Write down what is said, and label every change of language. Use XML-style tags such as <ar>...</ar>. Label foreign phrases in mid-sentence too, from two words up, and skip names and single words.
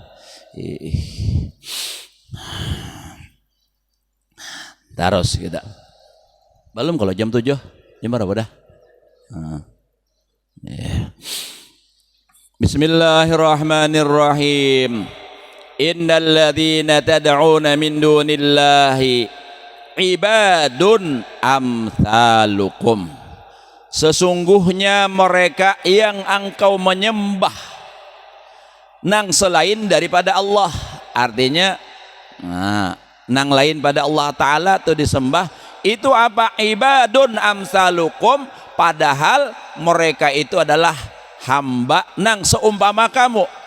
<bjn>Terus kita belum kalau jam 7 jam berapa dah?</bjn> <ar>بسم الله الرحمن الرحيم. إن الذين تدعون من دون الله عباد أمثالكم.</ar> <bjn>Sesungguhnya mereka yang engkau menyembah nang selain daripada Allah, artinya nang lain pada Allah Ta'ala itu disembah, itu apa?</bjn> <ar>عباد أمثالكم,</ar> <bjn>padahal mereka itu adalah hamba nang seumpama kamu.</bjn>